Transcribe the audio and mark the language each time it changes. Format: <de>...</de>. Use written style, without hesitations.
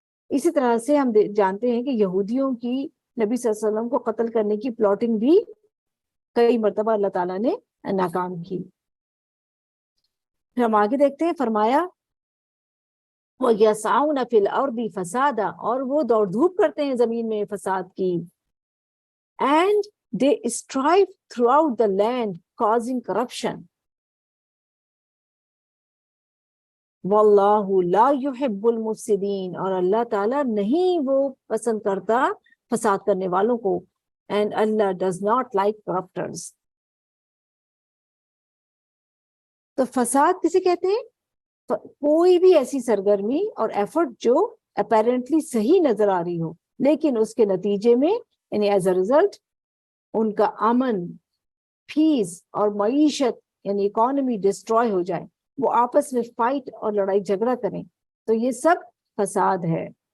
<ur>اسی طرح سے ہم جانتے ہیں کہ یہودیوں کی نبی صلی اللہ علیہ وسلم کو قتل کرنے کی پلاٹنگ بھی کئی مرتبہ اللہ تعالیٰ نے ناکام کی. پھر ہم آگے دیکھتے ہیں, فرمایا</ur> <ar>وَيَسْعَوْنَ فِي الْأَرْضِ فَسَادًا,</ar> <ur>اور وہ دوڑ دھوپ کرتے ہیں زمین میں فساد کی.</ur> <en>And they strive throughout the land causing corruption.</en> <ar>وَاللَّهُ لَا يُحِبُّ الْمُفْسِدِينَ,</ar> <ur>اور اللہ تعالیٰ نہیں وہ پسند کرتا فساد کرنے والوں کو.</ur> <en>And Allah does not like corruptors.</en> <ur>تو فساد کسے کہتے ہیں؟ کوئی بھی ایسی سرگرمی اور ایفرٹ جو اپیرنٹلی صحیح نظر آ رہی ہو لیکن اس کے نتیجے میں یعنی</ur> <en>as a result</en> <ur>ان کا امن, پیس اور معیشت یعنی اکانومی ڈسٹروائے ہو جائے, وہ آپس میں فائٹ اور لڑائی جھگڑا کریں, تو یہ سب فساد ہے.</ur>